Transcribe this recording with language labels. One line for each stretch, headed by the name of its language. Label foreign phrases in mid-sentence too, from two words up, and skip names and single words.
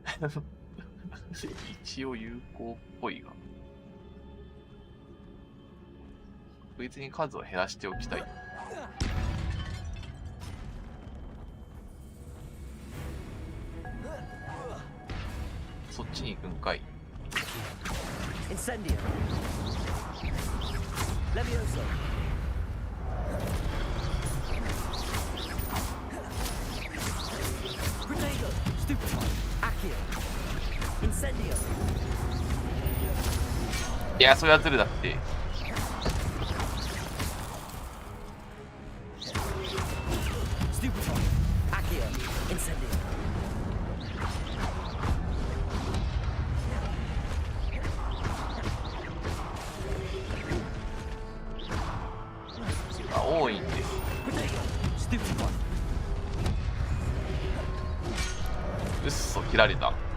Japanese: 一応有効っぽいが。確実に数を減らしておきたい。そっちに行くんかい。
English: Incendio. Levioso. Protego. Stupefy. Accio. Incendio.
Japanese: いや、それはずるだって。
English: Stupefy. Accio. Incendio.
Japanese: 多いんです。うっそ、切られた。